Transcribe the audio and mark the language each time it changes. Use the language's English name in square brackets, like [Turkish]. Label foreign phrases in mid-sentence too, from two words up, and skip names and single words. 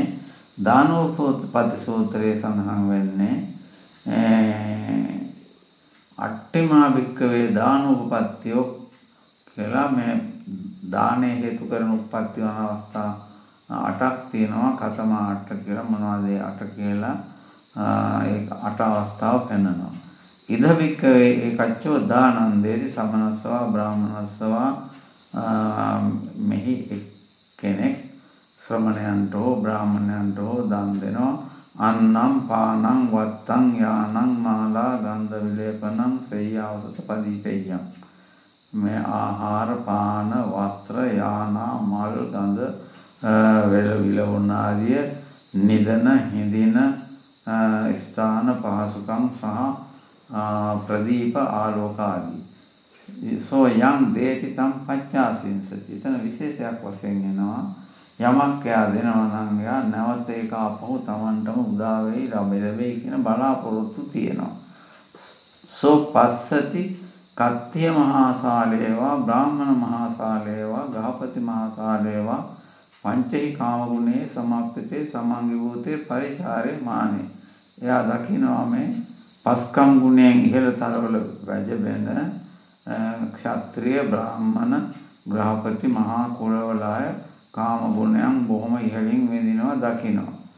[Sinhala] දානෝපපත්ති සූත්‍රයේ සඳහන් වෙන්නේ [Pali] අට්ඨිමා භික්ඛවේ දානෝපපත්තියෝ [Sinhala] කියලා මේ දානය හේතු කරන උප්පත්ති වන අවස්ථා 8ක් තියෙනවා. කතම 8 කියලා මොනවද ඒ 8 කියලා ඒ 8 අවස්ථාව පෙන්වනවා. [Pali] ඉද භික්ඛවේ ඒකච්චෝ දානන්දේති සමනස්සවා බ්‍රාහ්මනස්සවා [Sinhala] මෙහි කෙනෙක් ශ්‍රමණයන්ට හෝ බ්‍රාහ්මණයන්ට හෝ දන් දෙනවා. [Pali] අන්නම් පානං වත්තං යානං මාලා ගන්ධ විලේපනං සේයාවසත පදීපෙය්‍යං. [Sinhala] මේ ආහාර පාන වස්ත්‍ර යානා මල් ගඳ විලවුන් ආදිය නිදන හිඳින ස්ථාන පහසුකම් සහ ප්‍රදීප ආලෝක ආදී. [Pali] සෝ යම් දේති තම් පච්චාසින්සති. [Sinhala] එතන විශේෂයක් වශයෙන් එනවා යමක් එයා දෙනවා නම් එයා නැවත ඒක අපහු Tamanටම උදා වෙයි ලැබෙයි කියන බලාපොරොත්තු තියෙනවා. [Pali] සෝ පස්සති කත්තිය මහාසාලේවා බ්‍රාහ්මණ මහාසාලේවා ගහපති මහාසාලේවා පංචහි කාම ගුණේ සමාප්පිතේ සමාංගිභූතේ පරිචාරේ මානේ. [Sinhala] එයා දකිනවා මේ පස්කම් ගුණයෙන් ඉහළ තලවල රජ වෙන ක්ෂත්‍රිය බ්‍රාහ්මණ ග්‍රහපති මහා කුලවලය කාම ගුණයන් බොහොම ඉහළින් විඳිනවා දකිනවා.